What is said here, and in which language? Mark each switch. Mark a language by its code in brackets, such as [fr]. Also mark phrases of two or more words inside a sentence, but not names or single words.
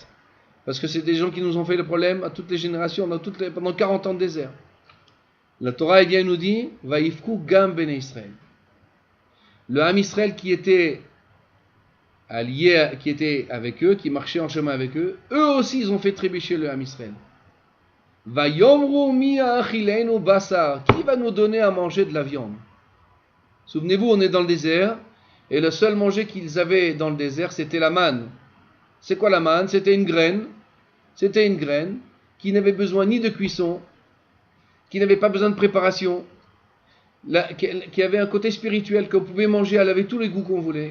[fr] Parce que c'est des gens qui nous ont fait le problème à toutes les générations, pendant 40 ans de désert. La Torah vient nous dit [he] ויבכו גם בני ישראל. [fr] Le [he] עם ישראל [fr] qui était allié, qui était avec eux, qui marchait en chemin avec eux, eux aussi ils ont fait trébucher le [he] עם ישראל. ויאמרו מי יאכילנו בשר. [fr] Qui va nous donner à manger de la viande? Souvenez-vous, on est dans le désert, et le seul manger qu'ils avaient dans le désert, c'était la manne. C'est quoi la manne? C'était une graine. C'était une graine qui n'avait besoin ni de cuisson, qui n'avait pas besoin de préparation, qui avait un côté spirituel, qu'on pouvait manger, elle avait tous les goûts qu'on voulait.